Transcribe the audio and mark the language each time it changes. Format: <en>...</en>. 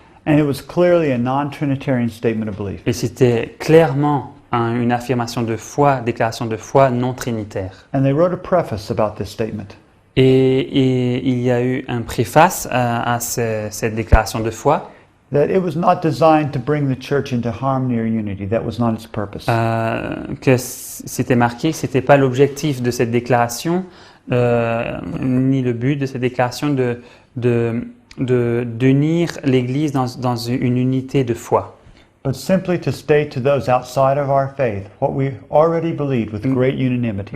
<en>And it was clearly a non-Trinitarian statement of belief.</en> <fr>Et c'était clairement une affirmation de foi, déclaration de foi non trinitaire.</fr> <en>And they wrote a preface about this statement.</en> <fr>Et il y a eu un préface à cette déclaration de foi,</fr> <en>That it was not designed to bring the church into harmony or unity. That was not its purpose.</en> <fr>que c'était marqué que c'était pas l'objectif de cette déclaration, ni le but de cette déclaration d'unir l'Église dans une unité de foi.</fr> <en>But simply to state to those outside of our faith what we already believed with great unanimity.</en>